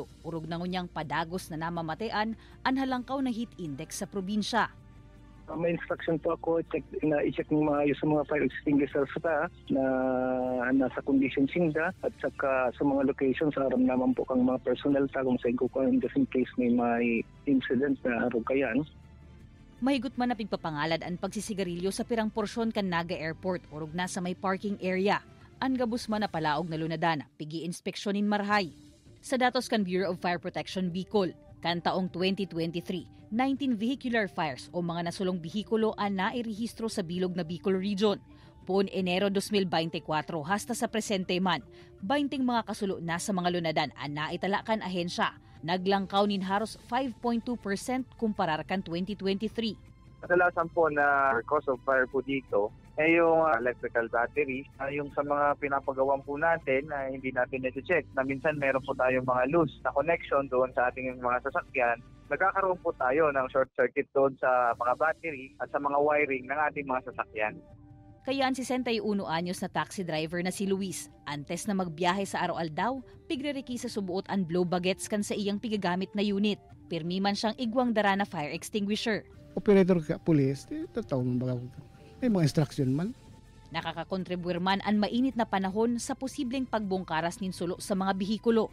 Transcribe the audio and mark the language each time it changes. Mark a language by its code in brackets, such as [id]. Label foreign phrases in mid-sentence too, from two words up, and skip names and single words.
[bik] Urog na ngunyang padagos na namamatean ang halangkaw na heat index sa probinsya. May instruction po ako i-check ng maayos sa mga [en] fire extinguishers [bik] na nasa condition sinda at saka sa mga locations aram naman po kang mga personnel kung sa ikukuhan [en] just in case [bik] may incident na arog kayan. Mahigot man na pigpapangalad ang pagsisigarilyo sa pirang porsyon kan Naga Airport urog na sa may parking area. Ang gabus man na palaog na lunadan, pigi-inspeksyonin marhay. Sa datos kan Bureau of Fire Protection Bicol, kan taong 2023, 19 [en] vehicular fires [bik] o mga nasulong bihikulo ang nairehistro sa bilog na Bicol Region. Pon Enero 2024 hasta sa presente man, 20 mga kasulo na sa mga lunadan ang naitalakan ahensya. Naglangkaw nin haros 5.2% kumparar kan 2023. [tl] Kadalasan po na [en] cause of fire [tl] po dito ay yung [en] electrical battery, [tl] yung sa mga pinapagawan po natin na hindi natin na-check na minsan meron po tayong mga loose na connection doon sa ating mga sasakyan. Nagkakaroon po tayo ng [en] short circuit [tl] doon sa mga battery at sa mga wiring ng ating mga sasakyan. [bik] Kaya ang 61 anyos na taxi driver na si Luis, antes na magbiyahe sa Aroal daw, pigreriki sa subuot ang blow bagets kan sa iyang pigagamit na unit. Pirmi man siyang igwang dara na fire extinguisher. Operator ka, police, tataw mo ba? May mga instruction man. Nakakakontribuir man ang mainit na panahon sa posibleng pagbungkaras nin sulo sa mga bihikulo.